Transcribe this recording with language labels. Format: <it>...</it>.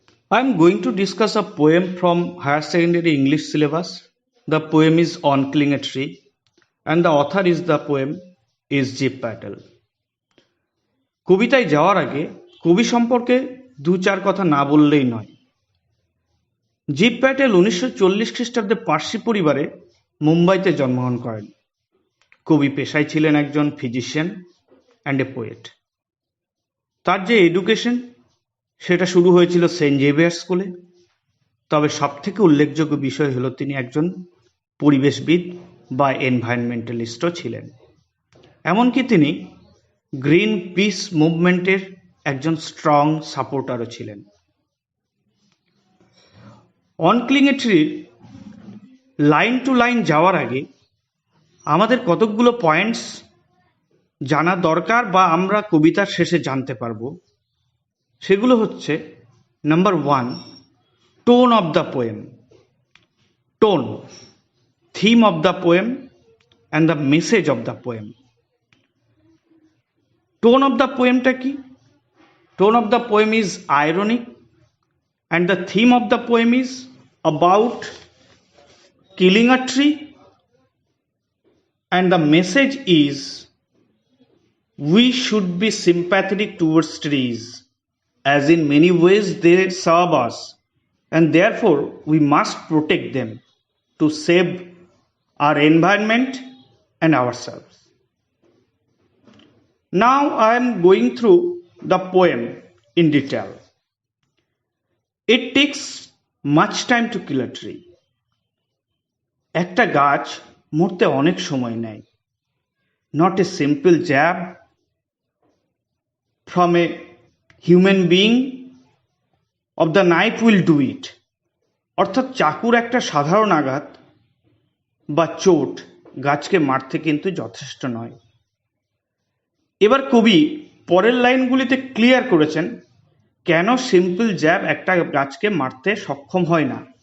<en>I am going to discuss a poem from higher secondary English syllabus. The poem is On Killing a Tree and the author is the poem is Jeev Patel.</en> <bn>কবিতায় যাওয়ার আগে কবি সম্পর্কে দু চার কথা না বললেই নয়। জীব প্যাটেল 1940 খ্রিস্টাব্দে পার্সি পরিবারে মুম্বাইতে জন্মগ্রহণ করেন। কবি পেশায় ছিলেন একজন ফিজিশিয়ান অ্যান্ড এ পোয়েট। তার যে এডুকেশন সেটা শুরু হয়েছিল সেন্ট জেভিয়ার স্কুলে। তবে সবথেকে উল্লেখযোগ্য বিষয় হলো তিনি একজন পরিবেশবিদ বা এনভায়রনমেন্টালিস্টও ছিলেন। এমনকি তিনি গ্রিন পিস মুভমেন্টের একজন স্ট্রং সাপোর্টারও ছিলেন। অন কিলিং এ ট্রির লাইন টু লাইন যাওয়ার আগে আমাদের কতকগুলো পয়েন্টস জানা দরকার বা আমরা কবিতার শেষে জানতে পারবো। সেগুলো হচ্ছে</bn> <en>Number 1, tone of the poem, tone, theme of the poem and the message of the poem. Tone of the পোয়েমটা কি? Tone of the poem is ironic and the theme of the poem is about killing a tree, and the message is we should be sympathetic towards trees, as in many ways they serve us, and therefore we must protect them to save our environment and ourselves. Now I am going through the poem in detail. It takes much time to kill a tree.</en> <bn>একটা গাছ মরতে অনেক সময় নেয়।</bn> <en>Not a simple jab from a human being of the knife will do it.</en> <bn>অর্থাৎ চাকুর একটা সাধারণ আঘাত বা চোট গাছকে মারতে কিন্তু যথেষ্ট নয়। এবার কবি পরের লাইনগুলিতে ক্লিয়ার করেছেন কেন সিম্পল জ্যাব একটা গাছকে মারতে সক্ষম হয় না।</bn>